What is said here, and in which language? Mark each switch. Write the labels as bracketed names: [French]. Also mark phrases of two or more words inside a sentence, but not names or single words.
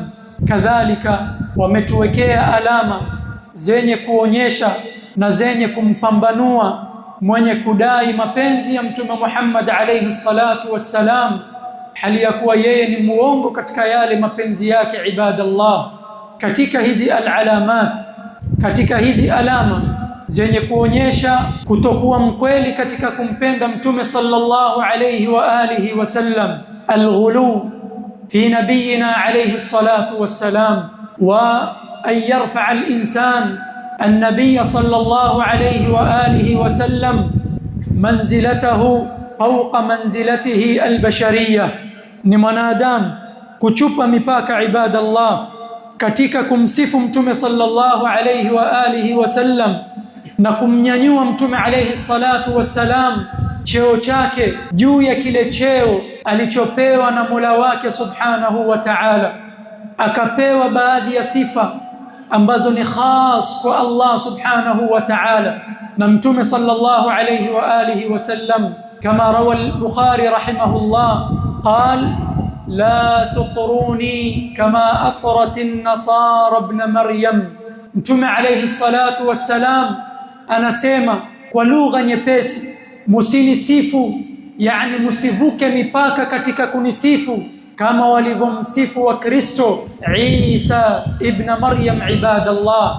[Swahili] Kadhalika wametuwekea alama zenye kuonyesha na zenye kumpambanua mwenye kudai mapenzi ya mtume Muhammad [Arabic] عليه الصلاة والسلام, [Swahili] hali ya kuwa yeye ni muongo katika yale mapenzi yake ibadallah. Katika hizi alalamat, katika hizi alama zenye kuonyesha kutokuwa mkweli katika kumpenda mtume [Arabic] صلى الله عليه وعلى آله وسلم الغلو في نبينا عليه الصلاة والسلام، وأن يرفع الإنسان النبي صلى الله عليه وعلى آله وسلم منزلته فوق منزلته البشرية. [Swahili] Ni mwanadamu kuchupa mipaka ibadallah katika kumsifu mtume [Arabic] صلى الله عليه وعلى آله وسلم [Swahili] na kumnyanyua mtume [Arabic] عليه الصلاة والسلام [Swahili] cheo chake juu ya kile cheo alichopewa na Mola wake [Arabic] سبحانه وتعالى. [Swahili] Akapewa baadhi ya sifa ambazo ni khas kwa [Arabic] الله سبحانه وتعالى [Swahili] na mtume [Arabic] صلى الله عليه وعلى آله وسلم, [Swahili] kama [Arabic] روى البخاري رحمه الله قال: لا تطروني كما أطرت النصارى ابن مريم. [Swahili] Mtume [Arabic] عليه الصلاة والسلام [Swahili] anasema kwa lugha nyepesi, musinisifu, yani musivuke mipaka katika kunisifu kama walivyomsifu wa Kristo Isa ibn Maryam ibadallah.